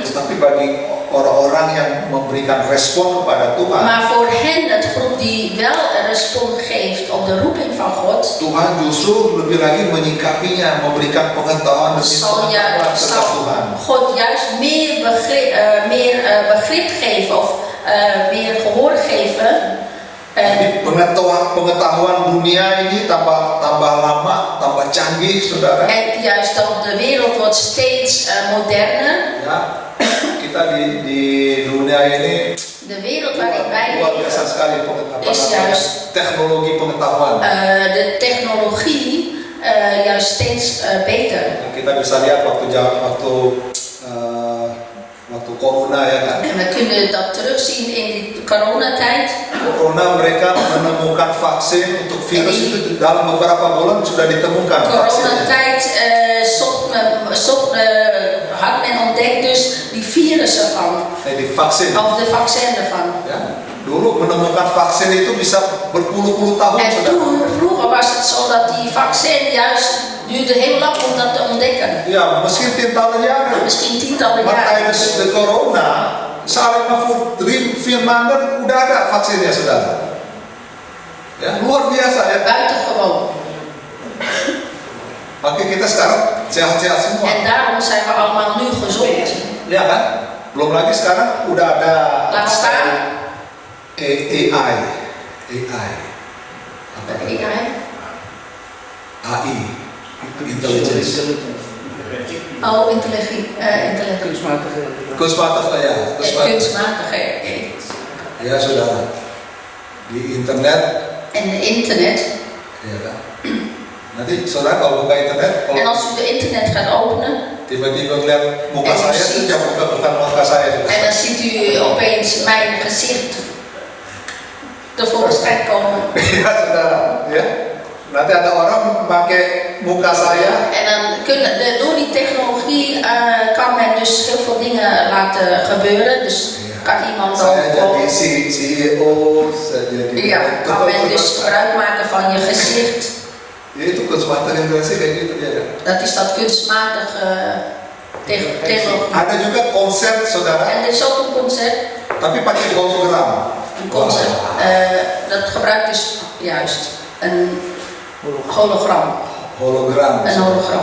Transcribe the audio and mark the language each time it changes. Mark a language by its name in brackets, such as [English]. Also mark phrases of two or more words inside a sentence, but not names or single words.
[Indonesian] Tetapi bagi orang-orang yang memberikan respon kepada Tuhan, [Dutch] Maar voor hen, het groep die wel een respons geeft op de roeping van God, [Indonesian] Tuhan justru lebih lagi menyikapinya, memberikan pengetahuan demi [Dutch] zal [Indonesian] pengetahuan tentang [Dutch] zal [Indonesian] Tuhan. [Dutch] God juist meer begrip geven of meer gehoor geven. [Indonesian] Jadi pengetahuan dunia ini tambah lama, tambah canggih, saudara. [Dutch] En juist dat de wereld wordt steeds moderner. [Indonesian] Ya, kita di dunia ini [Dutch] De wereld waarin wij [Indonesian] luar biasa [Dutch] leven, [Indonesian] sekali [Dutch] is juist [Indonesian] teknologi pengetahuan. [Dutch] de technologie juist steeds beter. [Indonesian] Kita bisa lihat waktu corona ya kan. [Dutch] En we kunnen dat terugzien in die coronatijd. [Indonesian] Corona mereka menemukan vaksin untuk virus itu dalam beberapa bulan sudah ditemukan vaksinnya. [Dutch] Coronatijd had men ontdekt dus die virussen van, [Indonesian] Di vaksin. [Dutch] of de vaccin ervan. [Indonesian] Ya, dulu menemukan vaksin itu bisa berpuluh-puluh tahun. [Dutch] En [Indonesian] Saudara. [Dutch] toen, vroeger was het zo dat die vaccin juist duurde heel lang om dat te ontdekken. Ja, misschien tientallen jaren. Misschien tientallen Maar jaren. tijdens de corona, saling voor 3-4 maanden [Indonesian] udah ada vaksinnya, saudara. Ya, luar biasa ya. [Dutch] Buitengewoon. [Indonesian] Oke, kita sekarang sehat-sehat semua. [Dutch] En daarom zijn we allemaal nu gezond. [Indonesian] Ya kan? Belum lagi sekarang udah ada [Dutch] Laat staan. [Indonesian] AI. Apa tadi? AI. Intelligence. [Dutch] Oh, intelligentie. [Indonesian] Kunstmatig ya. [Dutch] Kunstmatige. [Indonesian] Ya, saudara. Di internet. [Dutch] En internet. [Indonesian] Ya kan? Nanti saudara kalau buka internet, [Dutch] En als u de internet gaat openen, [Indonesian] tiba-tiba ngeliat muka [Dutch] En [Indonesian] saya [Dutch] ziet. [Indonesian] itu jam bukan muka saya. [Dutch] en dan ziet u opeens mijn gezicht tevoorschijn komen. [Indonesian] Ya saudara, ya. Nanti ada orang pakai muka saya. [Dutch] En dan door die technologie kan men dus heel veel dingen laten gebeuren. Dus kan iemand [Indonesian] Saya [Dutch] ook. [Indonesian] jadi CEO, saya jadi. [Dutch] Ja, kan men dus gebruik maken van je gezicht. [Indonesian] Ya, itu kunstmatig intelligence kayak gitu ya. [Dutch] Dat is dat kunstmatige technologie. [Indonesian] Ada juga konsep saudara, [Dutch] En er is ook een concept. [Indonesian] tapi pakai hologram. [Dutch] Een concept. Dat gebruikt dus juist een hologram. Hologram. Een hologram.